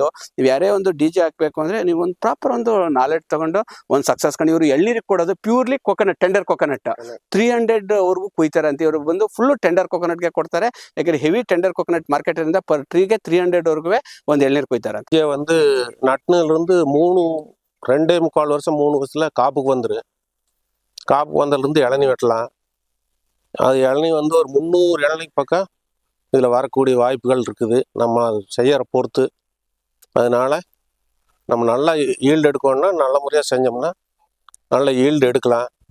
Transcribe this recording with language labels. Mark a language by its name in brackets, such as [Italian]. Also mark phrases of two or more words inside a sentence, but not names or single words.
[Kannada] ನೀವು ಯಾರೇ ಒಂದು DJ ಹಾಕ್ಬೇಕು ಅಂದ್ರೆ ನೀವು ಒಂದು ಪ್ರಾಪರ್ ಒಂದು ನಾಲೆಡ್ಜ್ ತಗೊಂಡು ಒಂದು ಸಕ್ಸಸ್ ಕಂಡು. ಇವರು ಎಳ್ನೀರಿಗೆ ಕೊಡೋದು [English] purely coconut, tender coconut [Kannada] 300 ವರ್ಗೂ ಕುಯ್ತಾರೆ ಅಂತ. ಇವರು ಬಂದು [English] full tender coconutಗೆ [Kannada] ಕೊಡ್ತಾರೆ. ಯಾಕಂದ್ರೆ [English] heavy tender coconut market [Kannada] ಇಂದ [English] per treeಗೆ [Kannada] 300 ವರ್ಗೂ ಒಂದು ಎಳ್ನೀರು ಕುಯ್ತಾರೆ. [Tamil] இங்கே வந்து நட்டினிலிருந்து 2.25 வருஷம் 3 வருஷத்துல காப்புக்கு வந்துரு. காப்புக்கு வந்ததுலேருந்து இளநி வெட்டலாம். அது இளநி வந்து ஒரு 300 இளநிக்கு பக்கம் இதில் வரக்கூடிய வாய்ப்புகள் இருக்குது, நம்ம செய்கிற பொறுத்து. அதனால் நம்ம நல்லா ஈல்டு எடுக்கணும்னா நல்ல முறையாக செஞ்சோம்னா நல்ல ஈல்டு எடுக்கலாம்.